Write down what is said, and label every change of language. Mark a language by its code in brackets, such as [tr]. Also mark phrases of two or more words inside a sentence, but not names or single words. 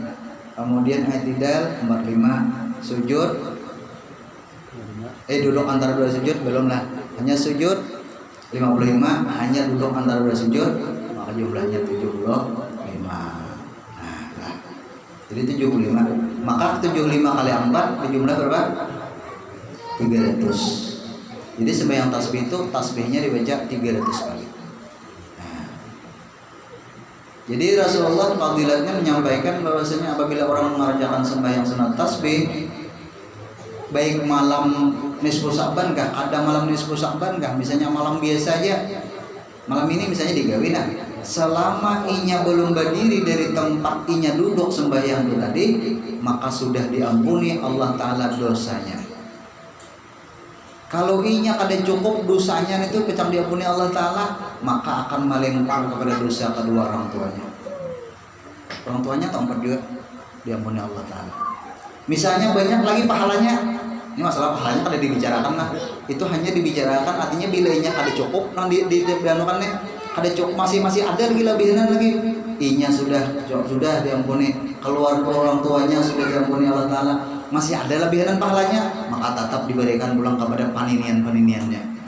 [id] Kemudian i'tidal 45, sujud duduk antara 2 sujud belum lah. Hanya sujud 55, hanya duduk antara 2 sujud, maka jumlahnya 75. Nah, jadi 75. Maka 75 kali 4 berjumlah berapa? 300. Jadi sembahyang tasbih itu tasbihnya dibaca 300 kali. Jadi Rasulullah fadilatnya menyampaikan bahwasanya apabila orang mengerjakan sembahyang sunat tasbih, baik malam nisfu Sa'ban kah, ada malam nisfu Sa'ban kah, misalnya malam biasa aja, malam ini misalnya digawin, nah, selama inya belum berdiri dari tempat inya duduk sembahyang itu tadi, maka sudah diampuni Allah Ta'ala dosanya. [bjn] Kalau inya kada cukup dosanya itu kecang diampuni Allah Ta'ala, [id] maka akan melempar kepada dosa kedua orang tuanya. Orang tuanya tempat juga diampuni Allah Ta'ala. [bjn] Misalnya banyak lagi pahalanya, ini masalah pahalanya kada dibicarakan lah. Itu hanya dibicarakan artinya bila inya kada cukup, nang dianukan nih, kada cukup masih ada lagi lebihan lagi. Inya sudah diampuni, keluar orang tuanya sudah diampuni Allah Ta'ala, masih ada lebihan pahalanya, maka tetap diberikan pulang kepada paniniannya.